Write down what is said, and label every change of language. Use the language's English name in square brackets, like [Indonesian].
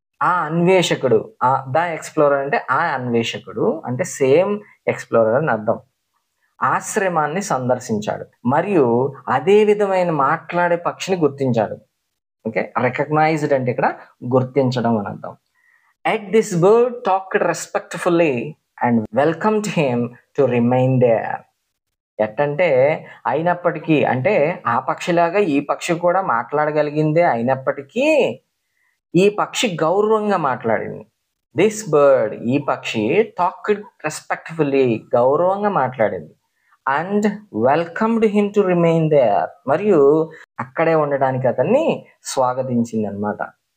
[Telugu] ఆ అన్వేషకుడు, the explorer అంటే ఆ అన్వేషకుడు అంటే సేమ్ ఎక్స్ప్లోరర్ అని అర్థం, ఆశ్రమాన్ని సందర్శించాడు మరియు అదే విధమైన మాట్లాడే పక్షిని గుర్తించాడు. ఓకే, రికగ్నైజ్డ్ అంటే ఇక్కడ గుర్తించడం అని అర్థం. [English] At this bird talked respectfully and welcomed him to remain there. [Telugu] ఎట్టంటే అయినప్పటికీ, అంటే ఆ పక్షిలాగా ఈ పక్షి కూడా మాట్లాడగలిగిందే అయినప్పటికీ ఈ పక్షి గౌరవంగా మాట్లాడింది. [English] this bird, [Telugu] ఈ పక్షి, [English] talked respectfully, [Telugu] గౌరవంగా మాట్లాడింది. [English] and welcomed him to remain there, [Telugu] మరియు అక్కడే ఉండడానికి అతన్ని స్వాగతించింది అనమాట.